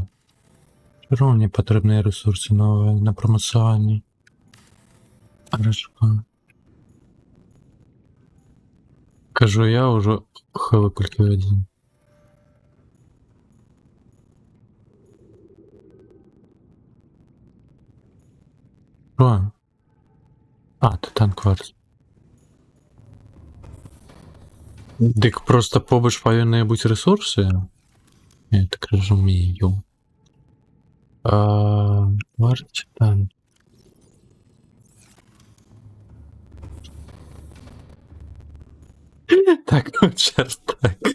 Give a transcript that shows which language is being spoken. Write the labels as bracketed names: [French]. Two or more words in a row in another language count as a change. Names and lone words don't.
[Belarusian] Всё роўно мне патрэбныя рэсурсы новыя на прамацаванне. Арачка. Кажу, я ўжо хаваю колькі гадзін. [Ukrainian] Що? А, титан кварц. [Belarusian] Дык просто побач павінныя быць рэсурсы? Я так разумею. Кварц, титан. [Ukrainian] Так, от час так.